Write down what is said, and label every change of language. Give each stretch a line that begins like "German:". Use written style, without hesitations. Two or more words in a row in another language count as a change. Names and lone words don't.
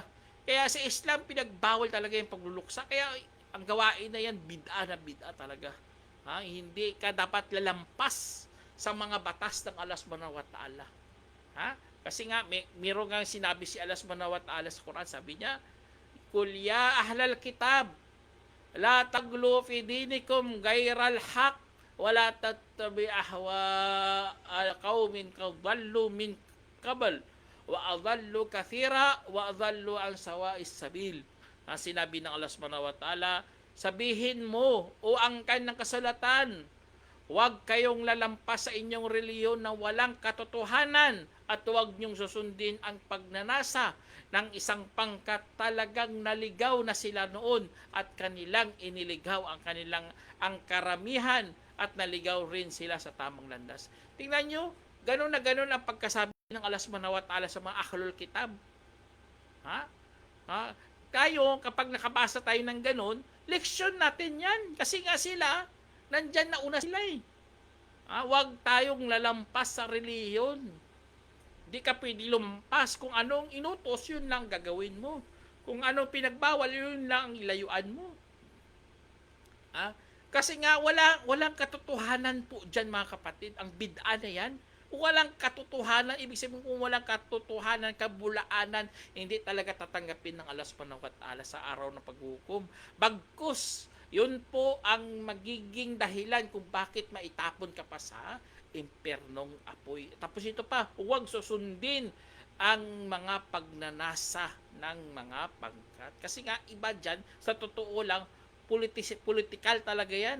Filipino: Kaya sa Islam pinagbawal talaga yung pagluluksa. Kaya ang gawain na yan bid'a talaga. Hindi ka dapat lalampas sa mga batas ng Allah
Arabic: سبحانه وتعالى.
Filipino: Kasi nga mayroon nga sinabi si Allah
Arabic: سبحانه وتعالى
Filipino: sa Quran, sabi niya,
Arabic: "قل يا أهل الكتاب لا تغلوا في دينكم غير الحق ولا تتبعوا أهواء قوم قد ضلوا من قبل وأضلوا كثيرا وضلوا عن سواء السبيل."
Filipino: Sinabi ng Allah
Arabic: سبحانه وتعالى,
Filipino: sabihin mo o angkan ng kasulatan, Huwag kayong lalampas sa inyong reliyon na walang katotohanan at huwag niyong susundin ang pagnanasa ng isang pangkat. Talagang naligaw na sila noon at kanilang iniligaw ang karamihan at naligaw rin sila sa tamang landas. Tingnan nyo, ganun na ganun ang pagkasabi ng Allah
Arabic: سبحانه وتعالى
Filipino: sa mga
Arabic: أهل الكتاب.
Filipino: Ha? Ha? Tayo, kapag nakabasa tayo ng ganun, leksyon natin yan. Kasi nga sila, nandyan na una sila eh. Huwag tayong lalampas sa reliyon. Di ka pwede lumpas. Kung anong inutos, yun lang gagawin mo. Kung anong pinagbawal, yun lang ang ilayuan mo. Kasi nga, walang katotohanan po dyan mga kapatid. Ang bid'a na yan, walang katotohanan. Ibig sabihin kung walang katotohanan, kabulaanan, hindi talaga tatanggapin ng Allah
Arabic: سبحانه وتعالى
Filipino: sa araw ng paghukom. Bagkus, yun po ang magiging dahilan kung bakit maitapon ka pa sa impernong apoy. Tapos ito pa, huwag susundin ang mga pagnanasa ng mga pangkat. Kasi nga iba dyan, sa totoo lang, political talaga yan.